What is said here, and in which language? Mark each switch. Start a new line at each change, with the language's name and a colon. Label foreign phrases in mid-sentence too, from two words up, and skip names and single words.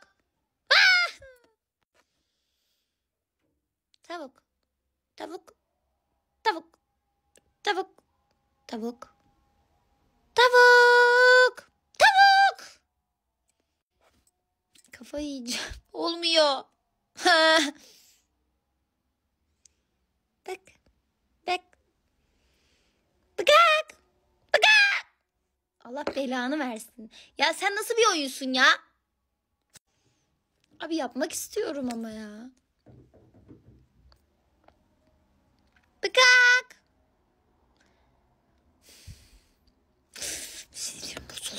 Turkish: Ah! Tavuk. Tavuk. Tavuk. Tavuk. Tavuk. Tavuk. Tavuk. Kafayı yiyeceğim. Olmuyor. Bak. Bak. Bak. Bak. Allah belanı versin. Ya sen nasıl bir oyunsun ya? Abi yapmak istiyorum ama ya. Bak. Sinirim bozuldu.